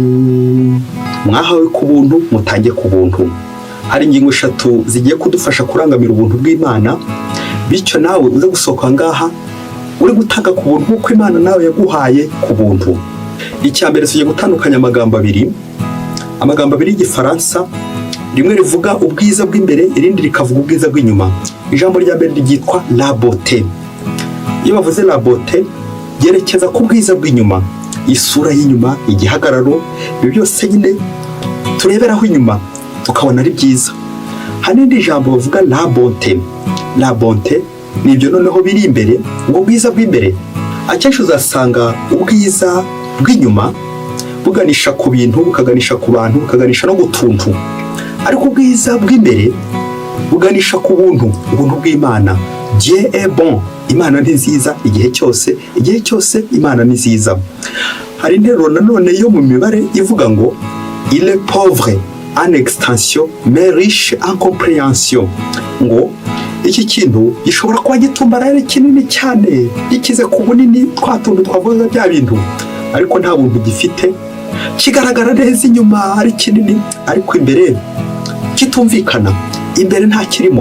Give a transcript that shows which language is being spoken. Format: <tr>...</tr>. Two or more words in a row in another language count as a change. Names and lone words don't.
<rw>Mwahawe ku buntu, mutange ku buntu. Hari ingingo 3 zigiye kudufasha kurangamira ubuntu bw'Imana, bityo nawe uze gusohoka ngaha uri gutanga ku buntu kuko Imana nawe yaguhaye ku buntu. Icya mbere tugiye gutandukanya amagambo abiri y'Igifaransa, rimwe rivuga ubwiza bw'imbere, irindi rikavuga ubwiza bw'inyuma. Ijambo rya mbere ryitwa</rw> <fr>la beauté.</fr> <rw>Iyo bavuze</rw> <fr>la beauté,</fr> <rw>yerekeza ku bwiza bw'inyuma, isura y'inyuma, igihagararo, ibyo byose nyine tureberaho inyuma tukabona ari byiza. Hari n'indi jambo bavuga</rw> <fr>la bonté. La bonté</fr> <rw>ni ibyo noneho biri imbere, ubwo bwiza bw'imbere. Akenshi uzasanga ubwiza bw'inyuma buganisha ku bintu, bukaganisha ku bantu, bukaganisha no gutuntu. Ariko ubwiza bw'imbere buganisha ku buntu, ubuntu bw'Imana.</rw> <fr>Dieu est bon.</fr> <rw>Imana ni nziza igihe cyose Imana ni nziza. Hari interuro nanone yo mu mibare ivuga ngo,</rw> <fr>il est pauvre en extension mais riche en compréhension.</fr> <rw>Ngo iki kintu gishobora kuba gitumbarare kinini cyane, gikize ku bunini twatuntu twavuga bya bintu, ariko nta buntu gifite. Kigaragara neza inyuma ari kinini, ariko imbere kitumvikana, imbere nta kirimo.</rw>